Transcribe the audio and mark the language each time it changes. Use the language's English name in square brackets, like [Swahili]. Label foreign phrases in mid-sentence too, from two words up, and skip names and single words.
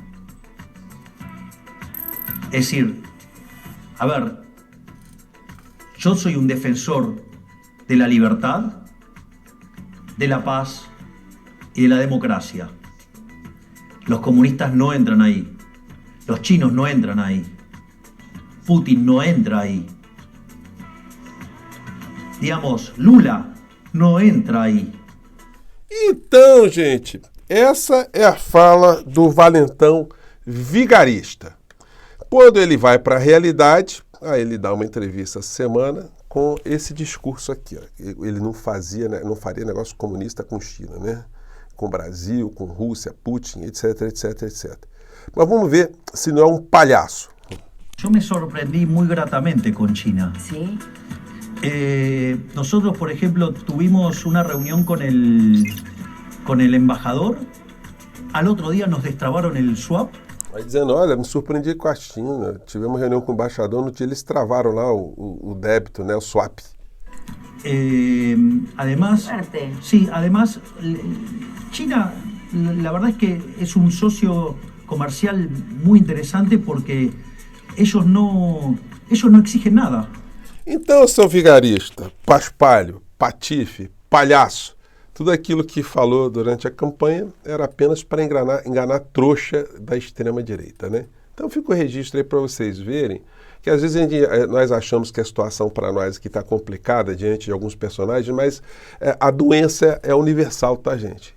[Spanish] Es decir, a ver, yo soy un defensor de la libertad, de la paz y de la democracia. Los comunistas no entran ahí. Los chinos no entran ahí. Putin no entra ahí. Digamos, Lula no entra aí. [Portuguese] Então, gente, essa é a fala do valentão vigarista. Quando ele vai para a realidade, aí ele dá uma entrevista essa semana com esse discurso aqui. Ó. Ele não faria negócio comunista com China, né? Com Brasil, com Rússia, Putin, etc, etc, etc. Mas vamos ver se não é um palhaço. [Spanish] Eu me sorprendi muy gratamente con China. Sí. Nosotros, por ejemplo, tuvimos una reunión con el embajador. Al otro día nos destrabaron el swap. [Portuguese] Aí dizendo, olha, me surpreendi com a China. Tivemos reunião com o embaixador, no dia eles travaram lá o débito, né, o swap. [Spanish] Además, sí, además, China, la verdad es que es un socio comercial muy interesante porque ellos no exigen nada. [Portuguese] Então, seu vigarista, paspalho, patife, palhaço, tudo aquilo que falou durante a campanha era apenas para enganar trouxa da extrema-direita, né? Então fica o registro aí para vocês verem que às vezes nós achamos que a situação para nós aqui está complicada diante de alguns personagens, mas a doença é universal, tá, gente?